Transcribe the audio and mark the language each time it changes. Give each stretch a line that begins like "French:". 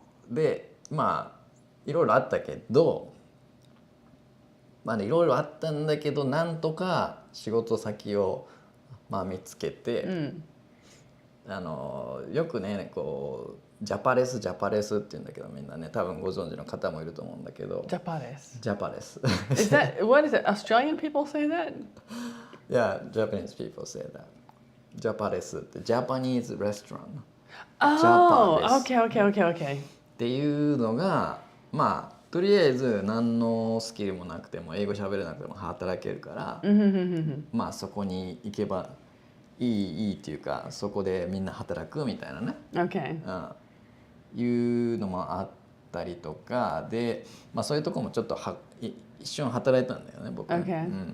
Japanese: でいろいろあったけど、いろいろあったんだけどなんとか仕事先を見つけて、よくねこうジャパレスって言うんだけど、みんなね多分ご存知の方もいると思うんだけど、ジャパレス
English: Is that what is it? Australian people say that? Yeah, Japanese people say that.
Japanese: ジャパレスって
English: Japanese restaurant. Okay.
Japanese: っていうのがとりあえず何のスキルもなくても英語喋れなくても働けるから、そこに行けばいいっていうか、そこでみんな働くみたいなね、いうのもあったりとかで、そういうとこもちょっと一瞬働いたんだよね僕ね。